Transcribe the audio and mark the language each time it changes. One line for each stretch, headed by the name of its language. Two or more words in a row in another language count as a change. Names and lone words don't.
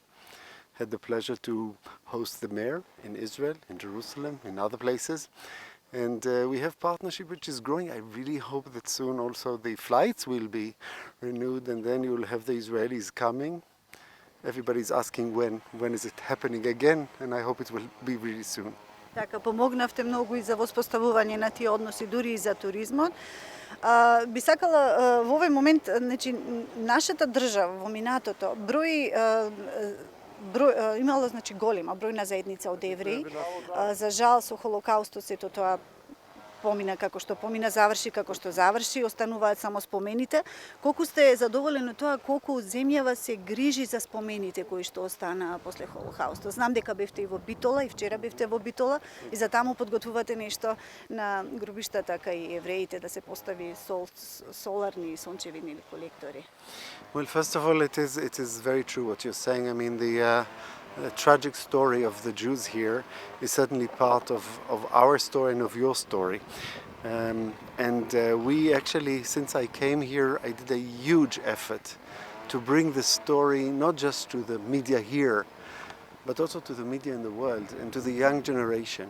English: Had the pleasure to host the mayor in Israel, in Jerusalem, in other places. And we have partnership which is growing. I really hope that soon also the flights will be renewed, and then you will have the Israelis coming. Everybody's asking when is it happening again, and I hope it will be really soon.
Macedonian: Така, помогнавте многу и за воспоставување на тие односи, дури и за туризмот. Би сакала во овој момент, значи, нашата држава во минатото имала, значи, голема бројна заедница од евреи. За жал со Холокаустот сето тоа помина како што помина, заврши како што заврши, остануваат само спомените. Колку сте задоволени тоа колку земјава се грижи за спомените кои што останаа после Холокаустот? Знам дека бевте и во Битола, и вчера бевте во Битола, и за таму подготвувате нешто на гробиштата кај евреите да се постави соларни сончевидни колектори.
English: Well, first of all, it is very true what you're saying. I mean, the tragic story of the Jews here is certainly part of our story and of your story. We actually, since I came here, I did a huge effort to bring the story not just to the media here, but also to the media in the world and to the young generation.